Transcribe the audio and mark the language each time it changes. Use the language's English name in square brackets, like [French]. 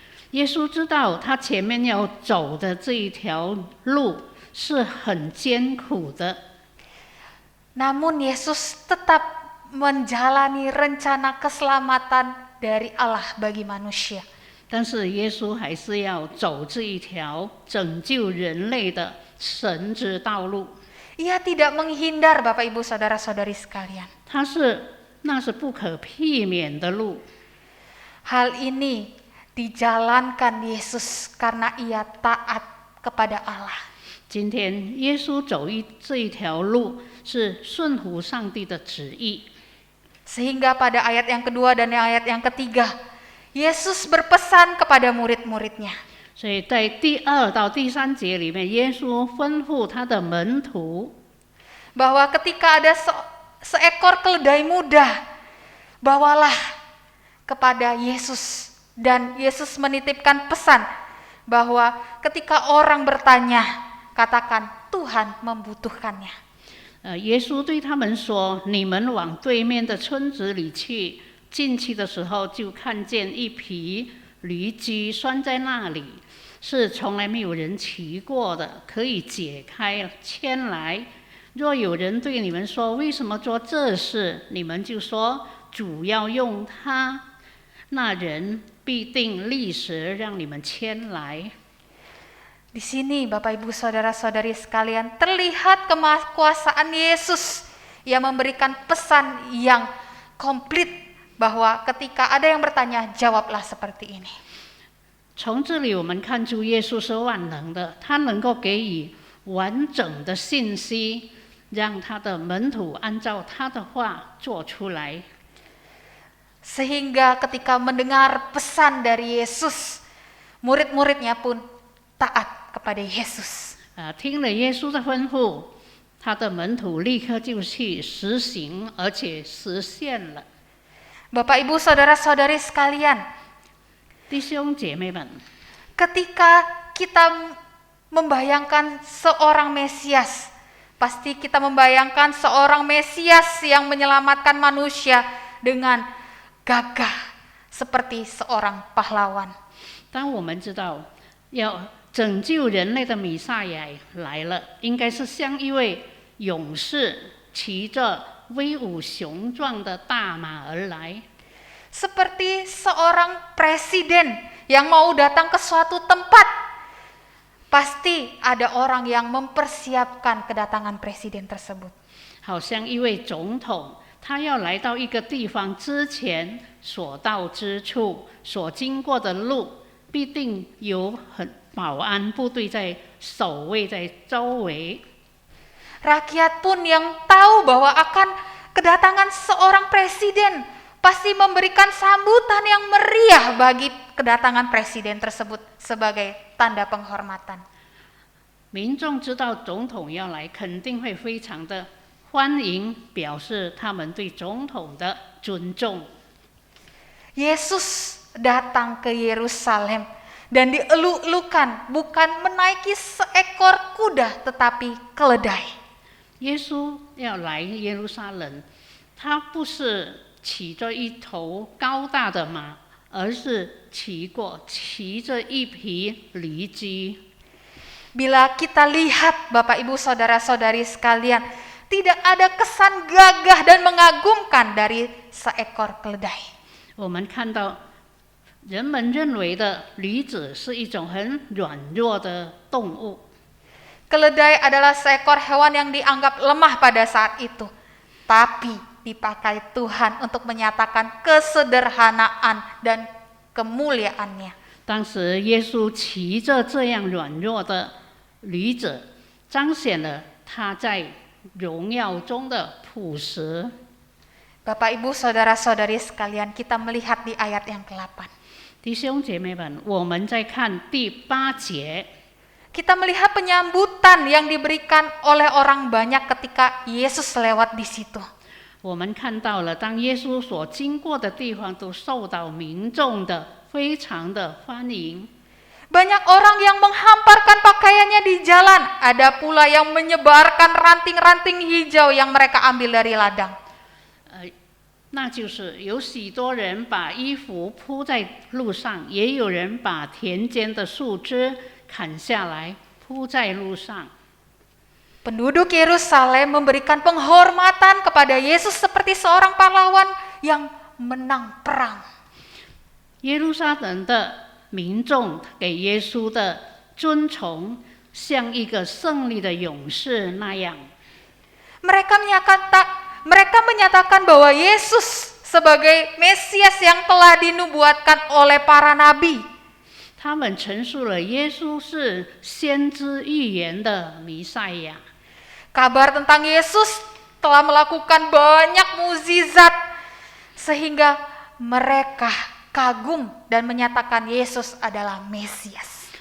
[Chinese] 耶稣知道他前面要走的这一条路是很艰苦的， [Indonesian] Namun Yesus tetap menjalani rencana keselamatan dari Allah bagi manusia. [Chinese] 但是耶稣还是要走这一条拯救人类的神之道路。 [Indonesian] Ia tidak menghindar Bapak Ibu Saudara-saudari sekalian. [Chinese] 那是不可避免的路。 [Indonesian] Hal ini dijalankan Yesus karena ia taat kepada Allah. [Chinese] 今天耶稣走这一条路是顺服上帝的旨意， [Indonesian] Sehingga pada ayat yang kedua dan ayat yang ketiga, Yesus berpesan kepada murid-muridnya. [Chinese] 所以在第2到第3节里面，耶稣吩咐他的门徒， [Indonesian] Bahwa ketika ada seekor keledai muda, bawalah kepada Yesus. Dan Yesus menitipkan pesan bahwa ketika orang bertanya, katakan Tuhan membutuhkannya. [Chinese] 耶稣对他们说：“你们往对面的村子里去。进去的时候，就看见一匹驴驹拴在那里，是从来没有人骑过的，可以解开牵来。若有人对你们说为什么做这事，你们就说主要用它，那人必定立时让你们牵来。” [Indonesian] Di sini Bapak Ibu Saudara-saudari sekalian terlihat kemakuasaan Yesus yang memberikan pesan yang komplit bahwa ketika ada yang bertanya, jawablah seperti ini. [Chinese] 从这里我们看出耶稣是万能的，他能够给予完整的信息，让他的门徒按照他的话做出来。 [Indonesian] Sehingga ketika mendengar pesan dari Yesus, murid-muridnya pun taat kepada Yesus. [Chinese] 听了耶稣的吩咐，他的门徒立刻就去实行，而且实现了。 [Indonesian] Bapak Ibu Saudara-saudari sekalian, [Chinese] 弟兄姐妹们， [Indonesian] ketika kita membayangkan seorang Mesias, pasti kita membayangkan seorang Mesias yang menyelamatkan manusia dengan gagah seperti seorang pahlawan. [Chinese] 当我们知道要拯救人类的弥赛亚来了，应该是像一位勇士骑着威武雄壮的大马而来。 [Indonesian] Seperti seorang presiden yang mau datang ke suatu tempat, pasti ada orang yang mempersiapkan kedatangan presiden tersebut. [Chinese] 好像一位总统，他要来到一个地方之前，所到之处、所经过的路，必定有保安部队在守卫在周围。 [Indonesian] Rakyat pun yang tahu bahwa akan kedatangan seorang presiden pasti memberikan sambutan yang meriah bagi kedatangan presiden tersebut sebagai tanda penghormatan. [Chinese] 民众知道总统要来，肯定会非常的欢迎，表示他们对总统的尊重。 [Indonesian] Yesus datang ke Yerusalem dan dieluk-elukan, bukan menaiki seekor kuda tetapi keledai. [Chinese] 耶稣要来耶路撒冷，他不是骑着一头高大的马，而是骑着一匹驴驹。 [Indonesian] Bila kita lihat Bapak Ibu Saudara-saudari sekalian, tidak ada kesan gagah dan mengagumkan dari seekor keledai. [Chinese] 我们看到人们认为的驴子是一种很软弱的动物， [Indonesian] Keledai adalah seekor hewan yang dianggap lemah pada saat itu, tapi dipakai Tuhan untuk menyatakan kesederhanaan dan kemuliaannya. [Chinese] 当时耶稣骑着这样软弱的驴子，彰显了他在荣耀中的朴实。 [Indonesian] Bapak Ibu Saudara-saudari sekalian, kita melihat di ayat yang ke-8. [Chinese] 弟兄姐妹们，我们再看第8节， [Indonesian] Kita melihat penyambutan yang diberikan oleh orang banyak ketika Yesus lewat di situ. [Chinese] 我们看到了，当耶稣所经过的地方都受到民众的非常的欢迎。 [Indonesian] Banyak orang yang menghamparkan pakaiannya di jalan, ada pula yang menyebarkan ranting-ranting hijau yang mereka ambil dari ladang. [Chinese] 那就是有许多人把衣服铺在路上，也有人把田间的树枝砍下来铺在路上。 [Indonesian] Penduduk Yerusalem memberikan penghormatan kepada Yesus seperti seorang pahlawan yang menang perang. [Chinese] 耶路撒冷的民众给耶稣的尊崇，像一个胜利的勇士那样。 [Indonesian] Mereka menyatakan bahwa Yesus sebagai Mesias yang telah dinubuatkan oleh para nabi. [Chinese] 他们陈述了耶稣是先知预言的弥赛亚。 [Indonesian] Kabar tentang Yesus telah melakukan banyak mukjizat sehingga mereka kagum dan menyatakan Yesus adalah Mesias.